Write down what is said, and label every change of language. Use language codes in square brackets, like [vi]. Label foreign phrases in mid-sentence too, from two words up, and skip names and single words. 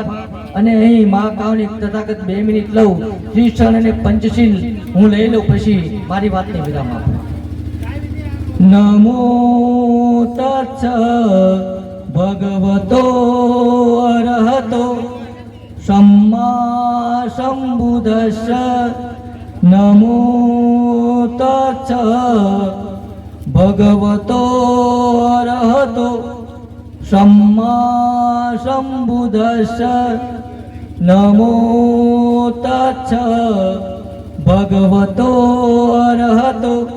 [gu] અને અહીં મહાકાવની તથાગત 2 મિનિટ લઉં, શ્રીષણ અને પંચશીલ હું લઈ લઉં, પછી મારી વાતને વિરામ આપું. [pi] નમો તત્સ ભગવતો અરહતો सम्मा संबुद्धस्स नमो तच्च भगवतो अरहतो सम्मा संबुद्धस्स नमो तच्च भगवतो अरहतो